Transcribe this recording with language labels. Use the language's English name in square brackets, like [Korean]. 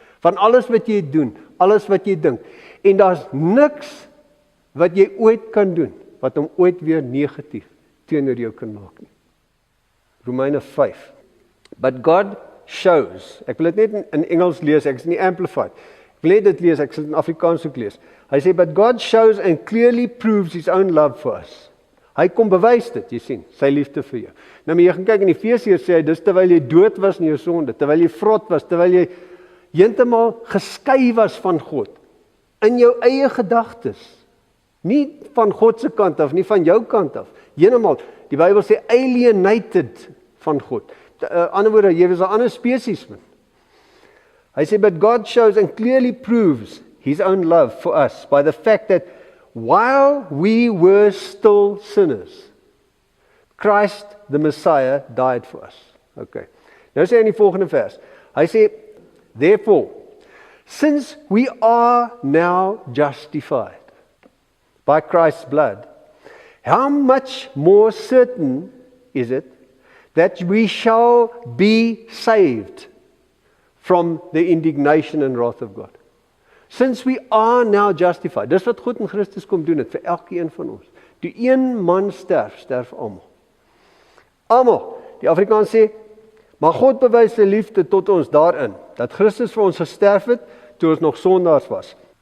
[Afrikaans] Van alles wat jy doen, alles wat jy dink. En daar's niks wat jy ooit kan doen wat hom ooit weer negatief teenoor jou kan maak nie. Romeine 5. [English] But God shows. [Afrikaans] Ek wil dit net in Engels lees, ek is nie amplified. Ek wil net dit lees, ek sal dit in Afrikaans ook lees. Hy sê, [English] but God shows and clearly proves his own love for us. [Afrikaans] Hy kom bewys dit, jy sien, sy liefde vir jou. Nou maar jy gaan kyk in Efesiërs sê hy, dis terwyl jy dood was in jou sonde, terwyl jy vrot was, terwyl jy heeltemal geskei was van God, in jou eie gedagtes, nie van God se kant af, nie van jou kant af, heeltemal, die Bybel sê [English] alienated [Afrikaans] van God. Ander woorde, jy was 'n ander spesies man. Hy sê, [English] but God shows and clearly proves his own love for us by the fact that while we were still sinners, Christ the Messiah died for us. Okay. [Afrikaans] Nou sê hy in die volgende vers. Hy sê, [English] therefore, since we are now justified by Christ's blood, how much more certain is it that we shall be saved from the indignation and wrath of God? Since we are now justified. [Afrikaans] Dis wat God in Christus kom doen het vir elkeen van ons. Die een man sterf, sterf almal. Almal. Die Afrikaans sê, maar God bewys sy liefde tot ons daarin, dat Christus vir ons gesterf het, toe ons nog sondaars was.